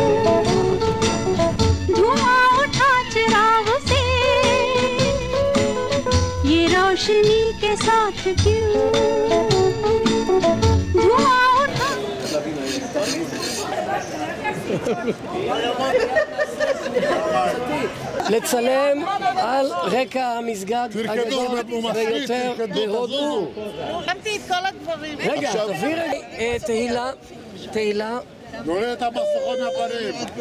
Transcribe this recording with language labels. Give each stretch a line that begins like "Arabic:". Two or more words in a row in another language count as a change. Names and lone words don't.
Hindi: धुआं उठा चिराग से, ये रोशनी के साथ क्यों धुआं उठा।
Hebrew: לצלם על רקע המסגד הגדול ביותר בהודו. שמתי את כל הדברים. רגע, תבהיר תהילה, תהילה. נוריד את המסכות מהפנים.